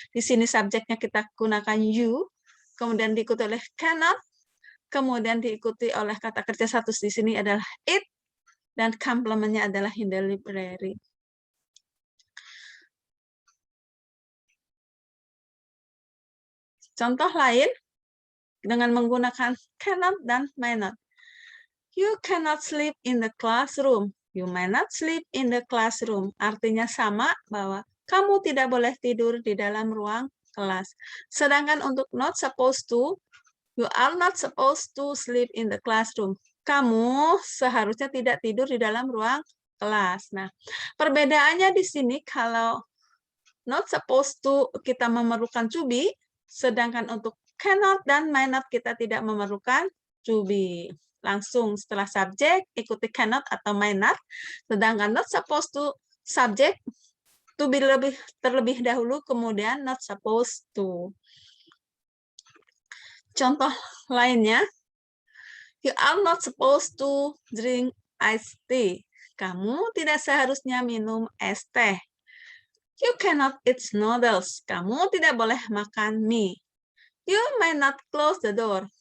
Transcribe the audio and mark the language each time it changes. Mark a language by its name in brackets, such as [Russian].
[Indonesian] Di sini subjeknya kita gunakan you, kemudian diikuti oleh cannot, kemudian diikuti oleh kata kerja satu di sini adalah eat, dan complement-nya adalah [English] in the library. [Indonesian] Contoh lain dengan menggunakan cannot dan may not. [English] You cannot sleep in the classroom. You may not sleep in the classroom. [Indonesian] Artinya sama, bahwa kamu tidak boleh tidur di dalam ruang kelas. Sedangkan untuk [English] not supposed to, you are not supposed to sleep in the classroom. [Indonesian] Kamu seharusnya tidak tidur di dalam ruang kelas. Nah, perbedaannya di sini kalau not supposed to kita memerlukan to be, sedangkan untuk cannot dan may not kita tidak memerlukan to be. Langsung setelah subjek ikuti cannot atau may not, sedangkan not supposed to subjek to be terlebih dahulu, kemudian not supposed to. Contoh lainnya, [English] you are not supposed to drink iced tea. [Indonesian] Kamu tidak seharusnya minum es teh. [English] You cannot eat noodles. [Indonesian] Kamu tidak boleh makan mie. [English] You may not close the door.